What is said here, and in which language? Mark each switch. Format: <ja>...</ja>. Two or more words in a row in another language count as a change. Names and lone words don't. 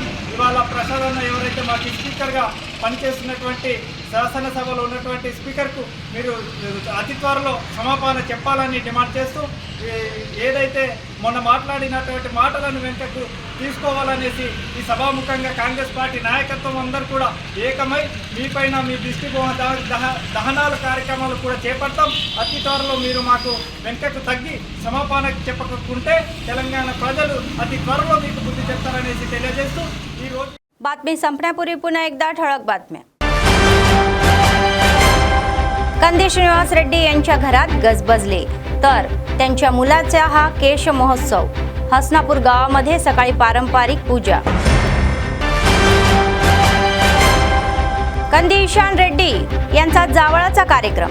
<te>ఇవాళ ప్రసాద్ అన్న ఎవరైతే మాకు స్పీకర్గా పనిచేస్తున్నటువంటి శాసనసభలో ఉన్నటువంటి స్పీకర్కు మీరు అతి త్వరలో క్షమాపణ చెప్పాలని డిమాండ్ చేస్తూ ఏదైతే మొన్న మాట్లాడినటువంటి మాటలను వెంటకు తీసుకోవాలనేసి ఈ సభాముఖంగా కాంగ్రెస్ పార్టీ నాయకత్వం అందరూ కూడా ఏకమై మీపైన మీ దృష్టి దహనాల కార్యక్రమాలు కూడా చేపడతాం। అతి త్వరలో మీరు మాకు వెంటకు తగ్గి క్షమాపణ చెప్పకుంటే తెలంగాణ ప్రజలు అతి త్వరలో మీకు బుద్ధి చెప్తారనేసి తెలియజేస్తూ ఈ రోజు</te> <mr>बातमी संपण्यापूर्वी पुन्हा एकदा ठळक बातम्या। कंदी श्रीनिवास रेड्डी यांच्या घरात गजबजले, तर त्यांच्या मुलाचा हा केश महोत्सव। हसनापूर गावामध्ये सकाळी पारंपरिक पूजा। कंदी ईशान रेड्डी यांचा जावळाचा कार्यक्रम।</mr>